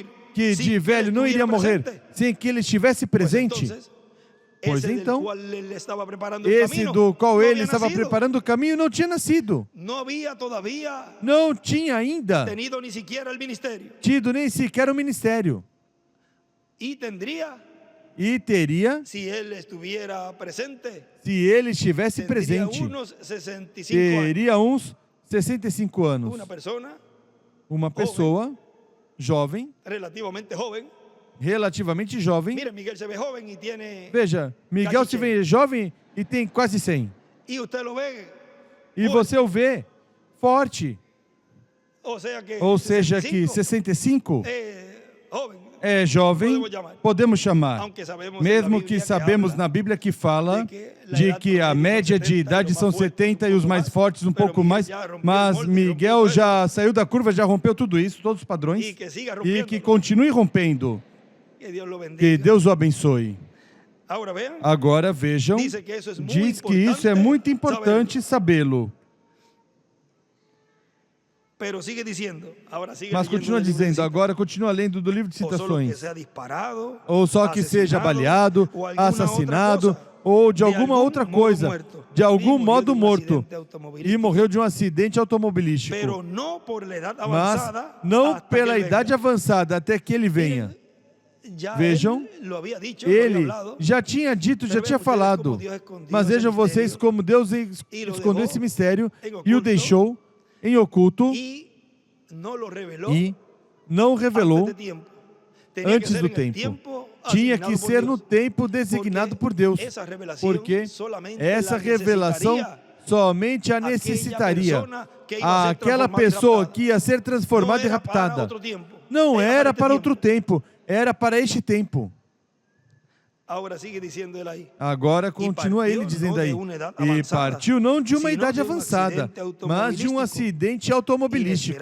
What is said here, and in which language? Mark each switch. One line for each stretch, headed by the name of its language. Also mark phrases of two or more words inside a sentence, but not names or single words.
Portuguese: que de velho não iria morrer sem que ele estivesse presente, pois então, esse do qual ele estava preparando o caminho não tinha nascido. Não tinha ainda tido nem sequer o ministério. E teria,
Spanish: si él estuviera presente,
Portuguese: se ele estivesse
Spanish: tendría presente, unos 65 años.
Portuguese: teria uns 65 anos.
Spanish: Una persona
Portuguese: Uma pessoa jovem,
Spanish: relativamente joven.
Portuguese: relativamente jovem.
Spanish: Mira, Miguel se ve joven y tiene...
Portuguese: Veja, Miguel se vê jovem e tem quase 100.
Spanish: Y usted lo ve,
Portuguese: E você o vê forte. Ou seja que 65
Spanish: joven,
Portuguese: é jovem, podemos chamar.
Spanish: aunque sabemos
Portuguese: Mesmo
Spanish: en la
Portuguese: que
Spanish: Biblia
Portuguese: sabemos
Spanish: habla
Portuguese: na Bíblia que fala
Spanish: de
Portuguese: de que a média de idade são 70 e os mais fortes um pouco mais, mas Miguel já saiu da curva, já rompeu tudo isso, todos os padrões,
Spanish: y que siga
Portuguese: e
Spanish: rompiendo.
Portuguese: que continue rompendo.
Spanish: Que Dios lo bendiga.
Portuguese: Que Deus o abençoe.
Spanish: Ahora vean,
Portuguese: Agora vejam,
Spanish: dice que eso es muy
Portuguese: diz que isso é muito importante sabê-lo.
Spanish: pero sigue diciendo, ahora sigue
Portuguese: Mas
Spanish: leyendo
Portuguese: continua
Spanish: del libro de
Portuguese: dizendo,
Spanish: citas.
Portuguese: agora continua lendo do livro de
Spanish: O solo que
Portuguese: citações.
Spanish: sea disparado,
Portuguese: Ou só que seja
Spanish: asesinado,
Portuguese: baleado, ou alguma assassinado, outra coisa, ou de de alguma algum outra modo coisa,
Spanish: muerto,
Portuguese: de algum e morreu modo de um morto, acidente automobilístico. e morreu de um acidente automobilístico.
Spanish: Pero no por la edad
Portuguese: Mas
Spanish: avanzada,
Portuguese: não
Spanish: hasta que
Portuguese: pela
Spanish: él
Portuguese: idade
Spanish: venga.
Portuguese: avançada, até que ele venha. Já Vejam,
Spanish: él lo había dicho, lo había
Portuguese: Ele
Spanish: hablado,
Portuguese: já tinha dito, já
Spanish: Pero
Portuguese: tinha
Spanish: vean ustedes
Portuguese: falado. como Deus escondiu Mas esse vejam vocês mistério, como Deus
Spanish: e lo
Portuguese: escondeu
Spanish: dejó
Portuguese: esse mistério em e o
Spanish: oculto,
Portuguese: deixou em oculto
Spanish: y no lo reveló
Portuguese: e não revelou
Spanish: antes de tiempo. Tenía
Portuguese: antes
Spanish: que ser
Portuguese: do
Spanish: en el
Portuguese: tempo.
Spanish: tiempo
Portuguese: Tinha
Spanish: asignado
Portuguese: que
Spanish: por
Portuguese: ser
Spanish: Dios.
Portuguese: no tempo designado por Deus. Essa revelação Porque
Spanish: solamente
Portuguese: essa
Spanish: la
Portuguese: revelação necessitaria somente a aquela necessitaria
Spanish: persona que iba a ser
Portuguese: aquela transformada e pessoa raptada. que ia ser transformada e Não era para raptada. outro tempo. Não era este para outro tempo. tempo, era para este tempo. Agora sigue dizendo ele aí. Agora continua ele dizendo aí. E partiu não de uma idade avançada, mas de um acidente automobilístico.